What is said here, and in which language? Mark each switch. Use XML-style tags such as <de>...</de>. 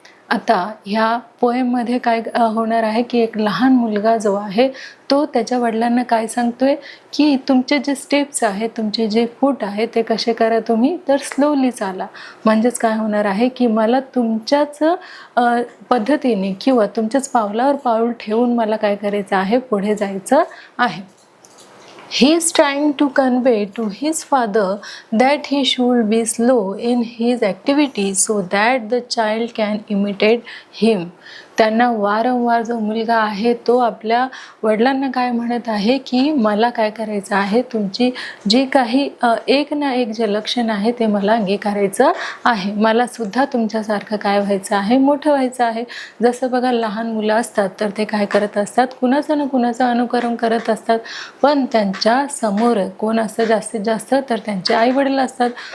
<mr>आता ह्या पोएममध्ये काय होणार आहे की एक लहान मुलगा जो आहे तो त्याच्या वडिलांना काय सांगतोय की तुमचे जे स्टेप्स आहेत, तुमचे जे फूट आहे ते कसे करा तुम्ही, तर स्लोली चाला. म्हणजेच काय होणार आहे की मला तुमच्याच पद्धतीने किंवा तुमच्याच पावलावर पाऊल ठेवून मला काय करायचं आहे, पुढे जायचं आहे.</mr> <en>He is trying to convey to his father that he should be slow in his activities so that the child can imitate him.</en> <mr>त्यांना वारंवार जो मुलगा आहे तो आपल्या वडिलांना काय म्हणत आहे की मला काय करायचं आहे, तुमची जी काही एक ना एक जे लक्षण आहे ते मला अंगीकारायचं आहे. मला सुद्धा तुमच्यासारखं काय व्हायचं आहे, मोठं व्हायचं आहे. जसं बघा, लहान मुलं असतात तर ते काय करत असतात, कुणाचं ना कुणाचं अनुकरण करत असतात, पण त्यांच्या समोर कोण असतं जास्तीत जास्त, तर त्यांचे आई वडील असतात.</mr>